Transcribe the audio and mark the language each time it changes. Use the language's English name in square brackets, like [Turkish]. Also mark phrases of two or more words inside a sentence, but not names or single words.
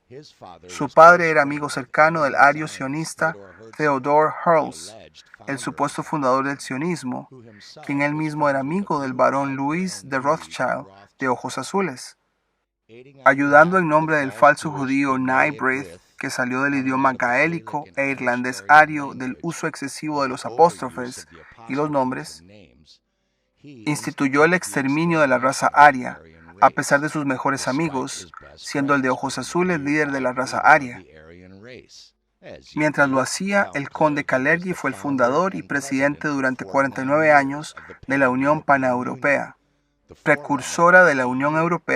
[Spanish] Su padre era amigo cercano del ario sionista Theodor Herzl, el supuesto fundador del sionismo, quien él mismo era amigo del barón Louis de Rothschild, de ojos azules. Ayudando en nombre del falso judío Nye-Brith, que salió del idioma gaélico e irlandés ario del uso excesivo de los apóstrofes y los nombres, instituyó el exterminio de la raza aria, a pesar de sus mejores amigos, siendo el de ojos azules líder de la raza aria. Mientras lo hacía, el conde Kalergi fue el fundador y presidente durante 49 años de la Unión Paneuropea, precursora de la Unión Europea.